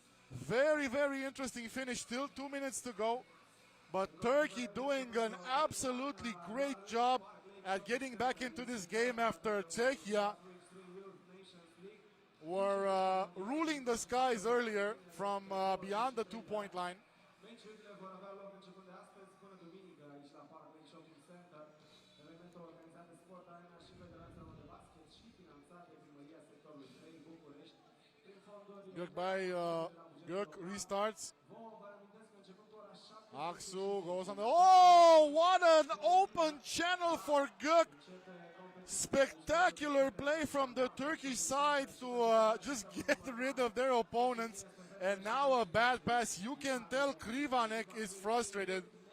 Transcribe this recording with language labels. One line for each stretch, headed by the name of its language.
English: Very, very interesting finish. Still 2 minutes to go. But Turkey doing an absolutely great job at getting back into this game after Czechia 3x3 Nations League. were ruling the skies earlier from beyond the 2-point line.
Romanian: Meciurile vor avea loc începând de astăzi până duminică aici la Park Lake Shopping Center. Evenimentul organizat de Sport Arena și Federația Română de Basket și finanțat de Primăria Sectorului 3 București prin fonduri.
English: Gök by Gök restarts.
Romanian: Vă amintesc că începând cu ora 7
English: Aksu goes on the... Oh, what an open channel for Gök. Spectacular play from the Turkish side to just get rid of their opponents. And now a bad pass. You can tell Krivanek is frustrated.